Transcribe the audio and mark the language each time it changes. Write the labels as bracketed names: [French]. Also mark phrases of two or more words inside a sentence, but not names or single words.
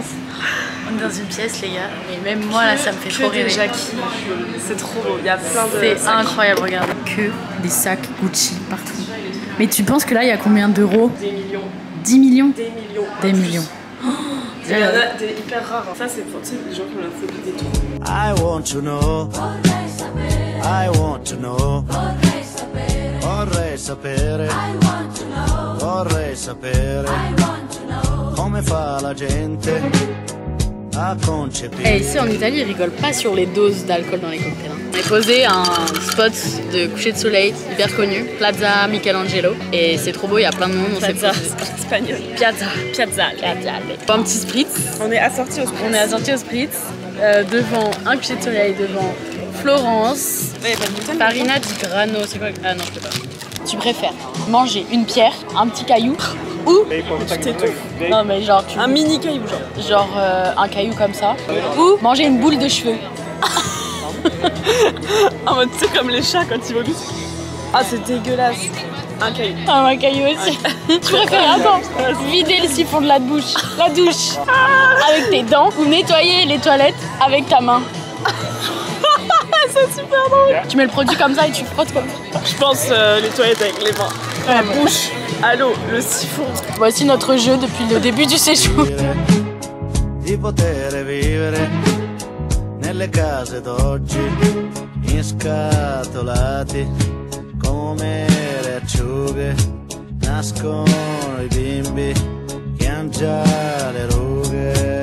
[French] On est dans une pièce, les gars. Et même moi, là, ça me fait trop rêver. C'est trop beau. Il y a plein de. C'est sacs. incroyable, regarde. Que des sacs Gucci partout. Mais tu penses que là, il y a combien d'euros? Des millions. 10 millions? Des millions. Des millions. Il y en a des hyper rares. Ça, c'est pour les gens qui ont la phobie des trous. [English] I want to know. I want to know. [Italian] Vorrei sapere. Vorrei sapere. Come fa la gente a concepire. [French] Et ici en Italie, ils rigolent pas sur les doses d'alcool dans les cocktails. On est posé à un spot de coucher de soleil hyper connu, Plaza Michelangelo. Et c'est trop beau, il y a plein de monde. Plaza, espagnol. Piazza. Piazza. Un petit spritz. On est assortis au spritz. On est assorti au spritz. Devant un coucher de soleil, devant Florence. Il y a pas de bouteille. [Italian] Farina di grano, [French] c'est quoi? Ah non, je peux pas. Tu préfères manger une pierre, un petit caillou ou Tu t'étouffes. non mais genre Un mini caillou, genre. un caillou comme ça ou manger une boule de cheveux. En mode, tu sais, comme les chats quand ils vomissent. Ah, c'est dégueulasse. Un caillou. Ah, un caillou aussi. Tu préfères attends, vider le siphon de la douche avec tes dents ou nettoyer les toilettes avec ta main. C'est super drôle. Tu mets le produit comme ça et tu frottes comme ça. Je pense les toilettes avec les mains. La bouche, à l'eau, le siphon. Voici notre jeu depuis le début du séjour. [Italian] Di poter vivere nelle case d'oggi inscatolati come le acciughe nascono i bimbi che han già le rughe.